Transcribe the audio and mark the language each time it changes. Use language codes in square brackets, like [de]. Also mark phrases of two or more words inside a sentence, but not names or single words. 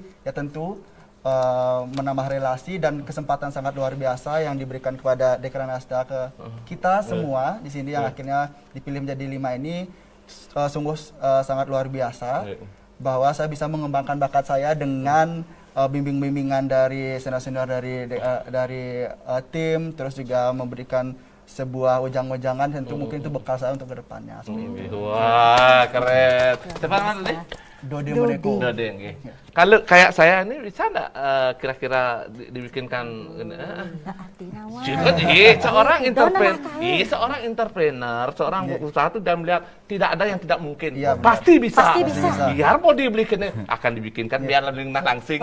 [id] ya tentu menambah relasi dan kesempatan sangat luar biasa yang diberikan kepada Dekranasda ke kita semua di sini yang akhirnya dipilih menjadi 5 ini sungguh sangat luar biasa bahwa saya bisa mengembangkan bakat saya dengan bimbingan dari senior-senior dari tim, terus juga memberikan sebuah ujang-ujangan, tentu mungkin itu bekal saya untuk kedepannya. Wah, keren. Cepat mana deh? Dode Moneko. Dode, nggih. Kalau kayak saya ini bisa nggak kira-kira dibikinkan? Seorang entrepreneur, seorang usaha itu dan melihat tidak ada yang tidak mungkin. Iya, pasti bisa. Pasti bisa. Biar mau dibikin akan dibikinkan biar lebih langsing.